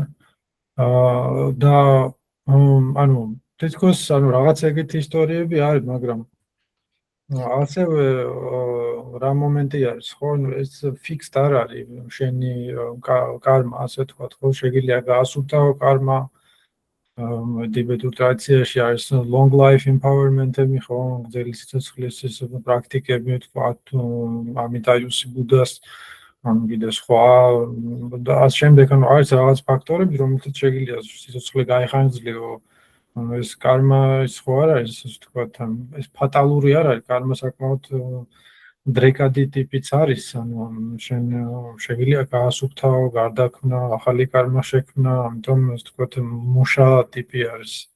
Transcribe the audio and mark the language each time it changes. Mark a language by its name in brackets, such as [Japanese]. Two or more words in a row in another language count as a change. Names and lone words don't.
[Georgian] და ანუ თითქოს რაღაც ეგეთი ისტორიები არის, მაგრამ ასევე რა მომენტი არის, ხო, ეს ფიქსდ არ არის, შენი კარმა, ასე ვთქვათ, ხო, შეგიძლია გაასუფთავო კარმა. ტიბეტურ ტრადიციაში არის [English] long life empowerment- [Georgian] ები, ხო, გრძელი სიცოცხლის ეს პრაქტიკები, ვთქვათ, ამიტაიუსი ბუდას, ან კიდე სხვა და ამ შემდეგ არის რაღაც ფაქტორები, რომელთაც შეგიძლია სიცოცხლე გაიხანგრძლივო. ეს კარმა ის ხო არ არის, ასე ვთქვათ, ეს ფატალური არ არის, კარმა საკმაოდ დრეკადი ტიპიც არის, ანუ შენ შეგიძლია გაასუფთავო, გარდაქმნა, ახალი კარმა შექმნა, ამიტომ ასე ვთქვათ, მუშა ტიპი არის.